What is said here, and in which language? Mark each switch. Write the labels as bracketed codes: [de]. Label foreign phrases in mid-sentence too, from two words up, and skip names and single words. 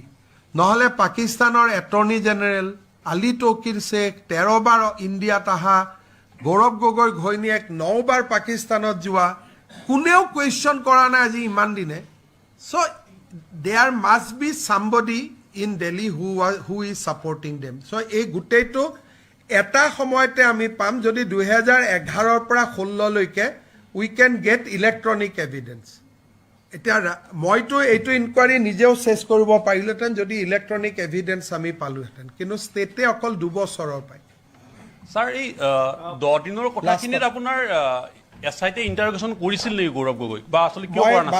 [as] নহ'লে পাকিস্তানৰ এটৰ্নি জেনেৰেল আলী তৌকিৰ শ্বেখ 13 বাৰ ইণ্ডিয়াত অহা, গৌৰৱ গগৈ ঘৈণীয়েক 9 বাৰ পাকিস্তানত যোৱা, কোনেও কুৱেশ্যন কৰা নাই আজি ইমান দিনে. [en] So there must be somebody in Delhi who is supporting them. [as] So এই গুটেইটো এটা সময়তে আমি পাম যদি 2011 পৰা 16 লৈকে [en] we can get electronic evidence. [as] এটা মইতো এইটো ইনকুৱাৰী নিজেও চেছ কৰিব পাৰিলেহেঁতেন যদি [en] electronic evidence [as] আমি পালোহেঁতেন, কিন্তু ষ্টেটে অকল 2 বছৰৰ পায়. স্যাৰ এই 10 দিনৰ কথাখিনিত আপোনাৰ SIT ইন্টাৰোগেশ্যন কৰিছিল নেকি গৌৰৱ গগৈ বা আসলে কিয় কৰা নাছিল?